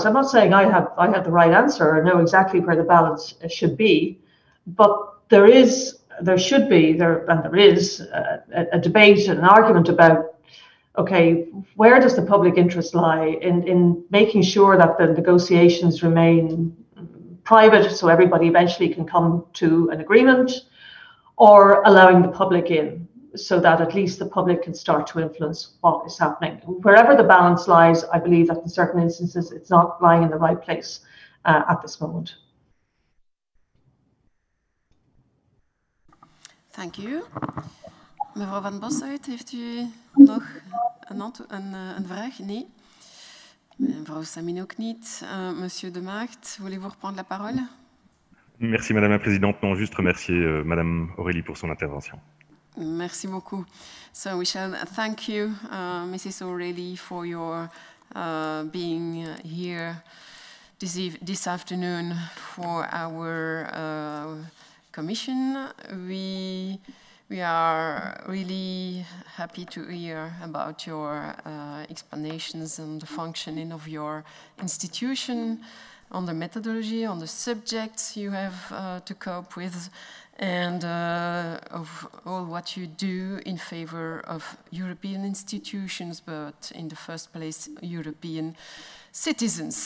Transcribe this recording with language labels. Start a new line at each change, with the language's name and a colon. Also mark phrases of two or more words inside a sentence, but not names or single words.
English: I'm not saying I have the right answer or know exactly where the balance should be, but there is a debate, an argument about okay, where does the public interest lie in making sure that the negotiations remain private so everybody eventually can come to an agreement, or allowing the public in so that at least the public can start to influence what is happening. Wherever the balance lies, I believe that in certain instances it's not lying in the right place at this moment. Thank you.
Dutch: Mevrouw Van Bossuit, heeft u nog een vraag? Nee. Mevrouw Samin ook niet. Monsieur de Maagd,
French: voulez-vous reprendre la parole? Merci Madame la Présidente. Non, juste remercier Madame Aurélie pour son intervention. Merci beaucoup.
English: So we shall thank you, Mrs. Aurélie, for your being here this afternoon for our commission. We are really happy to hear about your explanations on the functioning of your institution, on the methodology, on the subjects you have to cope with, and of all what you do in favor of European institutions, but in the first place, European citizens.